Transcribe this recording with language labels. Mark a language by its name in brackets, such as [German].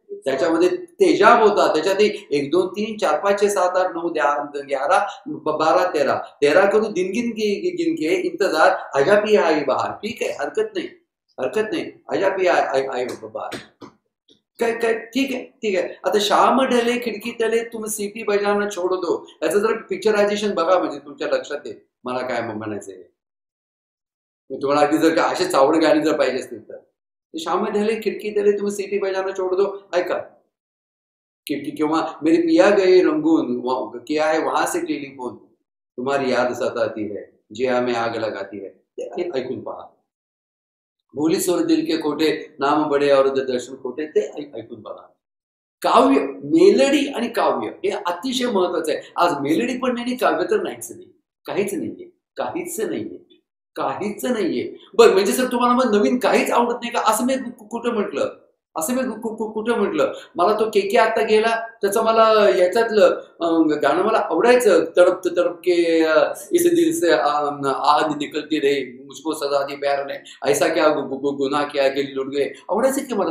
[Marathi] त्याच्यामध्ये तेजाब होता, त्याच्यात [Hindi] 1 2 3 4 5 6 7 8 9 10 11 12 13 करून दिन गिन के इंतजार, आजा पिया आई बहार. [Marathi] ठीक आहे, हरकत नाही, हरकत नाही, [Hindi] आजा पिया आई बहार. [Marathi] काय काय ठीक आहे, ठीक आहे. आता [Hindi] शाम ढले खिडकी तले तुम सीटी बजावणं छोड दो, [Marathi] याचं जर पिक्चरायझेशन बघा, म्हणजे तुमच्या लक्षात येईल मला काय म्हणायचंय. तुम्हाला अगदी जर का असे चावड गाणी जर पाहिजे असतील तर [Hindi] शाम में ढले खिड़की तले तुम्ही सिटी बजाना छोड़ दो, [Marathi] ऐका किंवा [Hindi] मेरी पिया गए रंगून किया है वहां से टेलीफोन, तुम्हारी याद सताती है जिया में आग लगाती है, [Marathi] ते ऐकून पहा. [Hindi] बोली सोर दिल के खोटे नाम बडे और दर्शन खोटे, [Marathi] ते ऐकून बघा. काव्य, मेलडी आणि काव्य हे अतिशय महत्वाचं आहे. आज मेलडी पण नाही, काव्य तर नाहीच नाही, काहीच नाहीये, काहीच नाहीये, काहीच नाहीये. बरं, म्हणजे सर तुम्हाला मग नवीन काहीच आवडत नाही का, असं मी कुठं म्हटलं? असं मी कुठं म्हटलं? मला तो के आता गेला त्याचं मला याच्यातलं गाणं मला आवडायचं, [Hindi] तड़प तड़प के इस दिल से आग निकलती रे, मुझको सजा दी प्यार ने, ऐसा क्या गुन्हा किया कि लुट गए, [Marathi] आवडायचं की मला.